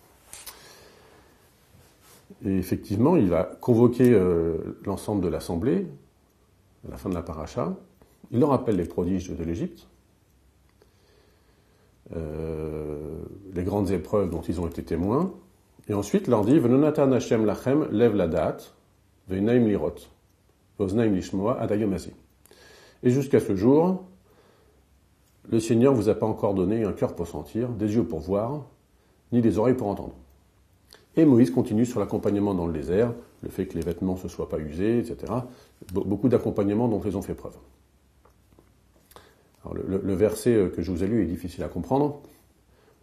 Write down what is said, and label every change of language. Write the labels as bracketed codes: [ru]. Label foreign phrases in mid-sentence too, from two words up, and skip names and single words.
[fr] Et effectivement, il va convoquer l'ensemble de l'assemblée à la fin de la paracha. Il leur rappelle les prodiges de l'Égypte, les grandes épreuves dont ils ont été témoins, et ensuite leur dit [he] ולא נתן השם לכם לב לדעת ועינים לראות ואזנים לשמע עד היום הזה. [fr] Et jusqu'à ce jour, le Seigneur ne vous a pas encore donné un cœur pour sentir, des yeux pour voir, ni des oreilles pour entendre. Et Moïse continue sur l'accompagnement dans le désert, le fait que les vêtements ne se soient pas usés, etc. Beaucoup d'accompagnements dont ils ont fait preuve. Alors le verset que je vous ai lu est difficile à comprendre.